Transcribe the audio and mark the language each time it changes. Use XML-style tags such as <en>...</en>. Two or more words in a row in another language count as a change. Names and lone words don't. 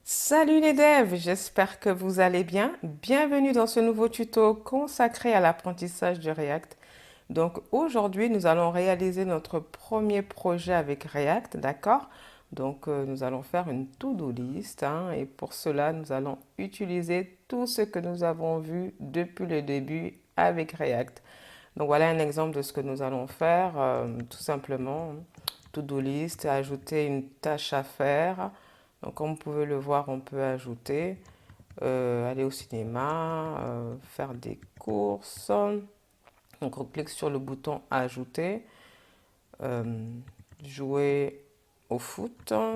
<fr>Salut les devs, j'espère que vous allez bien. Bienvenue dans ce nouveau tuto consacré à l'apprentissage du React. Donc aujourd'hui, nous allons réaliser notre premier projet avec React, d'accord? Donc nous allons faire une</fr> <en>to-do list</en> <fr>hein, et pour cela, nous allons utiliser tout ce que nous avons vu depuis le début avec React. Donc voilà un exemple de ce que nous allons faire, tout simplement.</fr> <en>To-do list,</en> <fr>ajouter une tâche à faire. Donc comme vous pouvez le voir, on peut ajouter, aller au cinéma, faire des courses. Donc on clique sur le bouton ajouter, euh, jouer au foot.</fr>